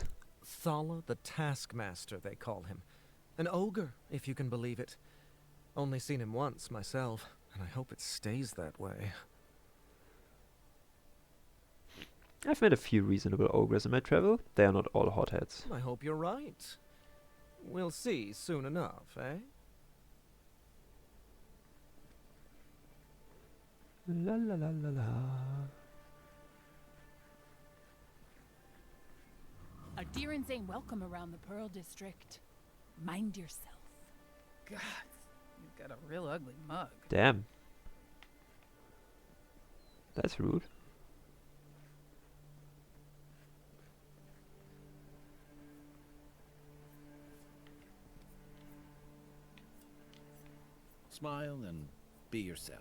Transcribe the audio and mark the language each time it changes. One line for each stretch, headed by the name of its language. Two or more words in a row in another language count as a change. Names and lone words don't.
English: Thala the Taskmaster, they call him. An ogre, if you can believe it. Only seen him once, myself, and I hope it stays that way. I've met a few reasonable ogres in my travel. They are not all hotheads. I hope you're right. We'll see soon enough, eh? La la la la la. A Deeran's ain't welcome around the Pearl District. Mind yourself. God, you've got a real ugly mug. Damn. That's rude. Smile and be yourself.